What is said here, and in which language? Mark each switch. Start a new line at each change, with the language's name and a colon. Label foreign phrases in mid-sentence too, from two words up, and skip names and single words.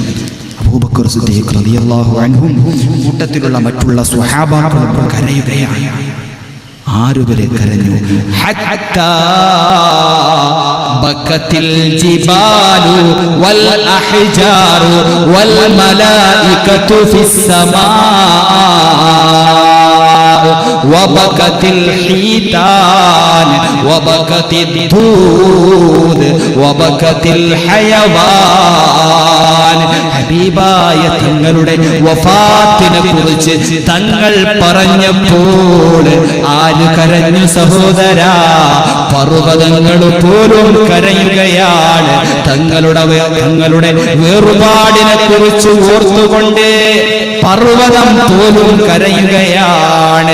Malayalam: അബൂബക്കർ സിദ്ദീഖ്
Arabic: رضي الله عنه
Malayalam: കൂട്ടത്തിലുള്ള മറ്റുള്ള സ്വഹാബാക്കളും കരയുകയാണ്. ആരുവരെ കരഞ്ഞു?
Arabic: حتى بكت الجبال والأحجار والملائكة في السماء وبكت الحيتان وبكت الدود وبكت الحيوان.
Malayalam: ഹബീബായ തങ്ങളുടെ വഫാത്തിനെ കുറിച്ച് തങ്ങൾ പറഞ്ഞപ്പോൾ ആര് കരഞ്ഞു സഹോദരാ? പർവ്വതങ്ങൾ പോലും കരയുകയാണ്. തങ്ങളുടെ വേറുപാടിനെ കുറിച്ച് ഓർത്തുകൊണ്ട് പർവ്വതം പോലും കരയുകയാണ്.